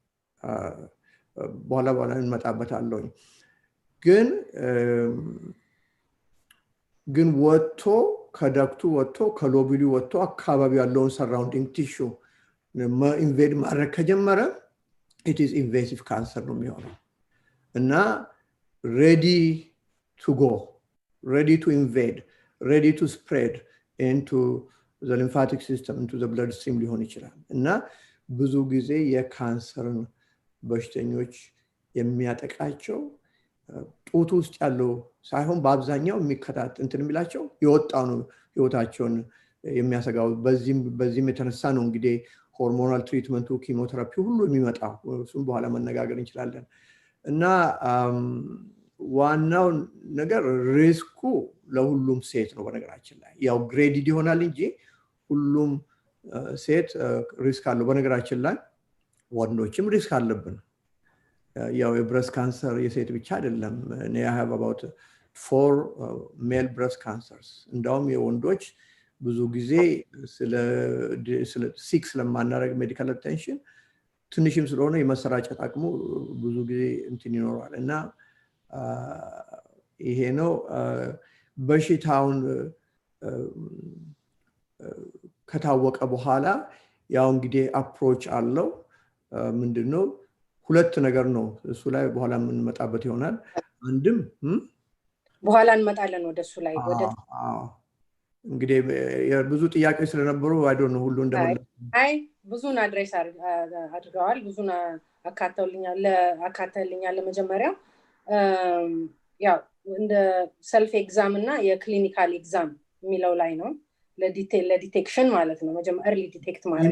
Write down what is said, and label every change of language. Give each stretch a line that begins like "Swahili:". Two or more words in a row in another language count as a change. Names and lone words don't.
Amharic: በኋላ እንመጣበታለሁ ግን ወጥቶ ከዳክቱ ወጥቶ ከሎቢሉ ወጥቶ አካባቢ ያለውን
English: surrounding tissue
Amharic: ኢንቬድ ማድረግ ከጀመረ
English: it is invasive cancer
Amharic: ነው የሚሆነው እና
English: ready to go ready to invade ready to spread into the lymphatic system into the bloodstream
Amharic: ሊሆን ይችላል እና ብዙ ጊዜ የካንሰርን በሽተኞች የሚያጠቃቸው ጡት ውስጥ ያለው ሳይሆን በአብዛኛው የሚከታት እንትን የሚላቸው የወጣው ነው ህይወታቸውን የሚያሰጋው በዚህም የተነሳ ነው እንግዲህ ሆርሞናል ትሪትመንቱ ኪሞቴራፒ ሁሉ የሚመጣው እሱም በኋላ መነጋገር እንችላለን እና ዋናው ነገር ሪስኩ ለሁሉም ሴት ነው በነገራችን ላይ ያው ግሬዲድ ይሆናል እንጂ ሁሉም ሴት ሪስክ አለው በነገራችን ላይ ወንዶችም ሪስክ አለብን ያው የብሬስት ካንሰር የሴት ብቻ አይደለም እኔ
English: I have about 4 male breast cancers
Amharic: እንደውም የወንዶች ብዙ ጊዜ ስለ 6 ለማናረግ
English: medical attention
Amharic: ትንሽም ስለሆነ የመሰራጨት አቅሙ ብዙ ጊዜ እንትን ይኖራል እና ይሄ ነው በሽታውን ከታወቀ በኋላ ያው እንግዲህ አፕሮች አለው ምንድነው ሁለት ነገር ነው እሱ ላይ በኋላ እንመጣበት ይሆናል አንድም በኋላ እንመጣለን ወደሱ ላይ ወደ እንግዲህ ብዙ ጥያቄዎች ስለነበሩ
English: I don't know
Amharic: ሁሉ እንደመለስ አይ ብዙን አድሬስ አድርገዋል ብዙን አካተልኛል ለመጀመሪያው ያው እንደ
English: self exam
Amharic: እና የክሊኒካል ኤግዛም የሚለው ላይ ነው ለዲቴክሽን ማለት ነው መጀመሪያ
English: early detect
Amharic: ማለት